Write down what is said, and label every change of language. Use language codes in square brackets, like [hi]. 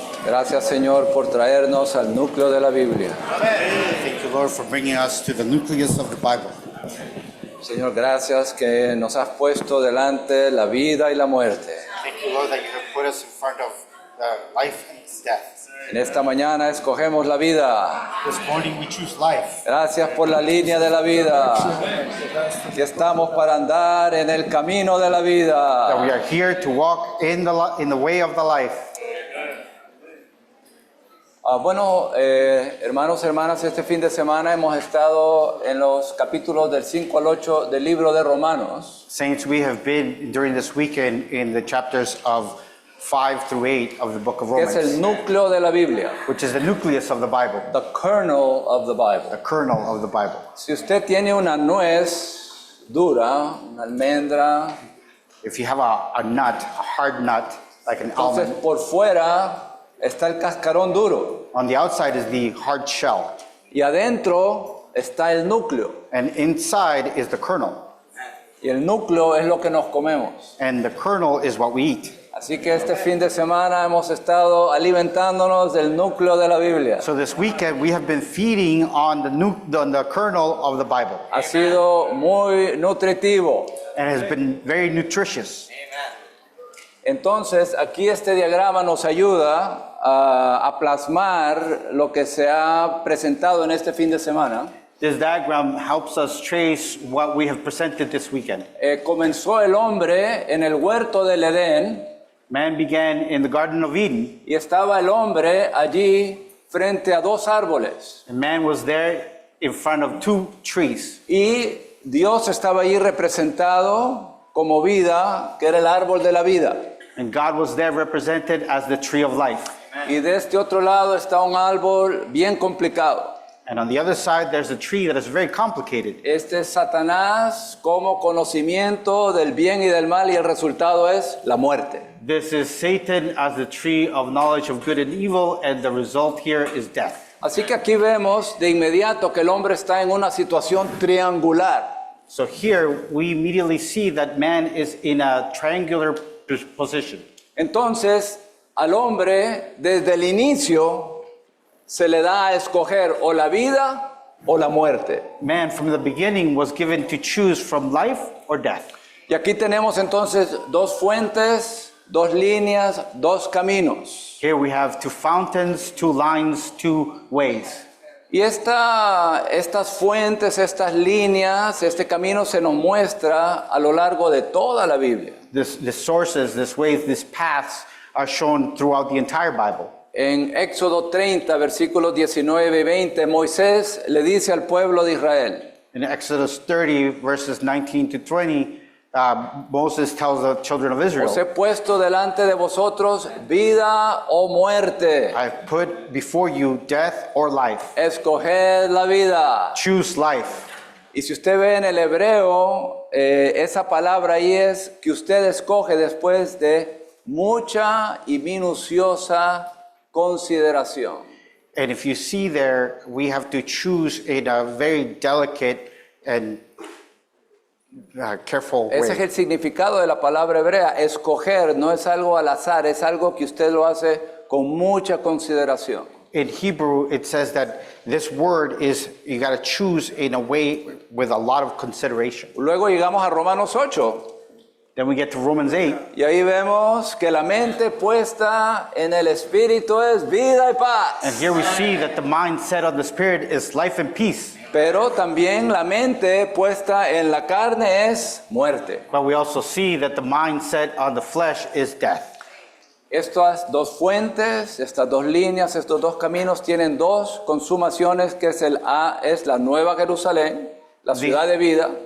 [es] Gracias, Señor, por traernos al núcleo de la Biblia. [en] Thank you, Lord, for bringing us to the nucleus of the Bible. [es] Señor, gracias que nos has puesto delante la vida y la muerte. [en] Thank you, Lord, that you have put us in front of life and death. [es] En esta mañana escogemos la vida. [en] This morning we choose life. [es] Gracias por la línea de la vida. Que estamos para andar en el camino de la [en] That we [es] vida. [en] are here to walk in the way of the life. [es] Hermanos y hermanas, este fin de semana hemos estado en los capítulos del 5 al 8 del libro de Romanos. [en] Saints, we have been during this weekend in the chapters of 5 through 8 of the book of [es] Que es el [en] Romans, [es] núcleo de la Biblia. [en] which is the nucleus of the Bible, The kernel of the Bible. the kernel of the Bible. [es] Si usted tiene una nuez dura, una almendra, [en] If you have a nut, a hard nut, like an [es] entonces [en] almond, [es] por fuera está el cascarón duro [en] on the outside is the hard shell, [es] y adentro está el núcleo. [en] and inside is the kernel. [es] Y el núcleo es lo que nos comemos. [en] And the kernel is what we eat. [es] Así que este fin de semana hemos estado alimentándonos del núcleo de la Biblia. [en] So this weekend we have been feeding on the kernel of the Bible, [es] Ha sido muy nutritivo. [en] and it has been very nutritious. [es] Entonces, aquí este diagrama nos ayuda a plasmar lo que se ha presentado en este fin de semana. [en] This diagram helps us trace what we have presented this weekend. [es] Comenzó el hombre en el huerto del Edén [en] Man began in the Garden of Eden, [es] y estaba el hombre allí frente a dos árboles. [en] and man was there in front of two trees. [es] Y Dios estaba allí representado como vida, que era el árbol de la vida. [en] And God was there represented as the tree of life. [es] Y de este otro lado está un árbol bien complicado. [en] And on the other side, there's a tree that is very complicated. [es] Este es Satanás como conocimiento del bien y del mal y el resultado es la muerte. [en] This is Satan as the tree of knowledge of good and evil, and the result here is death. [es] Así que aquí vemos de inmediato que el hombre está en una situación triangular. [en] So here we immediately see that man is in a triangular position. [es] Entonces, al hombre desde el inicio se le da a escoger o la vida o la muerte. [en] Man from the beginning was given to choose from life or death. [es] Y aquí tenemos entonces dos fuentes, dos líneas, dos caminos. [en] Here we have two fountains, two lines, two ways. [es] Y estas fuentes, estas líneas, este camino se nos muestra a lo largo de toda la Biblia. [en] The sources, these ways, these paths are shown throughout the entire Bible. [es] En Éxodo 30, versículos 19 y 20, Moisés le dice al pueblo de Israel: [en] In Exodus 30, verses 19 to 20, Moses tells the children of [es] Os he [en] Israel, [es] puesto delante de vosotros vida o muerte. [en] I've put before you death or life. [es] Escoged la vida. [en] Choose life. [es] Y si usted ve en el hebreo, esa palabra ahí es que usted escoge después de mucha y minuciosa consideración. [en] And if you see there, we have to choose in a very delicate and careful [es] Ese es [en] way. [es] el significado de la palabra hebrea. Escoger no es algo al azar, es algo que usted lo hace con mucha consideración. [en] In Hebrew, it says that this word is, you got to choose in a way with a lot of consideration. [es] Luego llegamos a Romanos 8 [en] Then we get to Romans 8, [es] y ahí vemos que la mente puesta en el Espíritu es vida y [en] and [es] paz. [en] here we see that the mind set on the Spirit is life and peace. [es] Pero también la mente puesta en la carne es muerte. [en] But we also see that the mind set on the flesh is death. [es] Estas dos fuentes, estas dos líneas, estos dos caminos tienen dos consumaciones, que es la Nueva Jerusalén, la ciudad de vida,